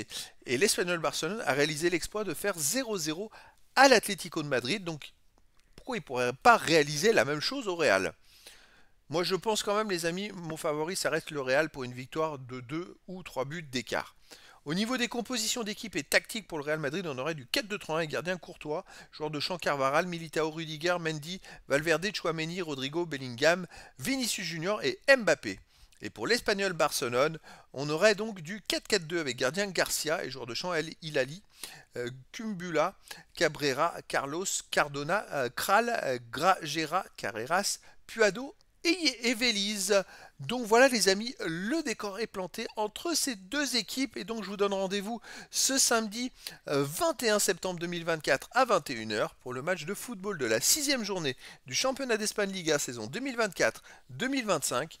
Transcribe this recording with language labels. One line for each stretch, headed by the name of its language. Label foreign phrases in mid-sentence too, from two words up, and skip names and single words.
French: Et l'Espanyol Barcelone a réalisé l'exploit de faire 0-0 à l'Atlético de Madrid, donc pourquoi il ne pourrait pas réaliser la même chose au Real? Moi je pense quand même les amis, mon favori ça reste le Real pour une victoire de 2 ou 3 buts d'écart. Au niveau des compositions d'équipe et tactiques pour le Real Madrid, on aurait du 4-2-3-1 avec gardien Courtois, joueur de champ Carvaral, Militao, Rudiger, Mendy, Valverde, Chouameni, Rodrigo, Bellingham, Vinicius Junior et Mbappé. Et pour l'Espanyol Barcelone, on aurait donc du 4-4-2 avec gardien Garcia et joueur de champ El Hilali, Kumbula, Cabrera, Carlos, Cardona, Kral, Gragera, Carreras, Puado et Veliz. Donc voilà les amis, le décor est planté entre ces deux équipes et donc je vous donne rendez-vous ce samedi 21 septembre 2024 à 21 h pour le match de football de la sixième journée du championnat d'Espagne Liga saison 2024-2025.